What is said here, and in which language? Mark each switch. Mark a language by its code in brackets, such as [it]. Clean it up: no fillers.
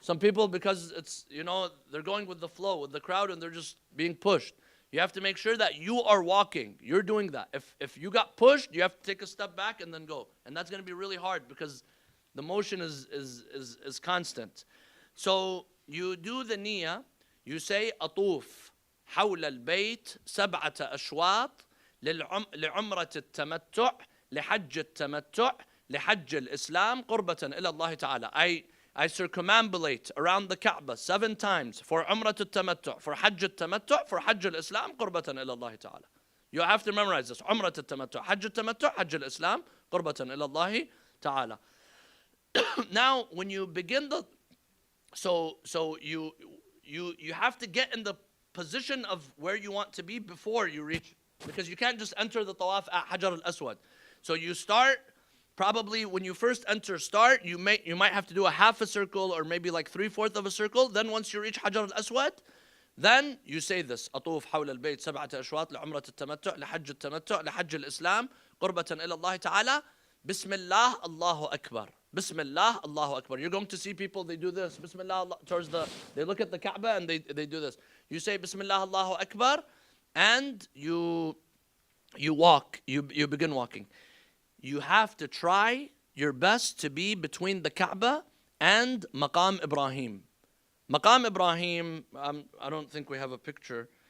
[en] Some people, because it's, they're going with the flow, with the crowd, and they're just being pushed. You have to make sure that you are walking. You're doing that. If you got pushed, you have to take a step back and then go. And that's going to be really hard because the motion is constant. So you do the niyyah. You say, [ar] أطوف حول البيت 7 أشواط لعمرة التمتع لحج التمتع لحج الإسلام قربة إلى الله تعالى. [en] I circumambulate around the Kaaba 7 times for Umrah al-Tamattu', for Hajj al-Tamattu', for Hajj al-Islam [ar] قربة إلى الله تعالى. [en] You have to memorize this. [ar] Umrah al-Tamattu', Hajj al-Tamattu', Hajj al-Islam قربة إلى الله تعالى. [en] Now, when you begin so you have to get in the position of where you want to be before you reach, because you can't just enter the tawaf at Hajar al-Aswad. So you start. Probably when you first enter, you might have to do a half a circle or maybe like 3/4 of a circle. Then once you reach Hajar al-Aswad, then you say this: [ar] أطوف حول البيت 7 أشواط لعمرة التمتع لحج التمتع لحج الإسلام قربة إلى الله تعالى بسم الله الله أكبر. بسم الله الله أكبر. [en] You're going to see people, they do this. Bismillah towards they look at the Kaaba and they do this. You say [ar] Bismillah Allahu Akbar, [en] and you walk. You begin walking. You have to try your best to be between the Kaaba and Maqam Ibrahim. Maqam Ibrahim, I don't think we have a picture.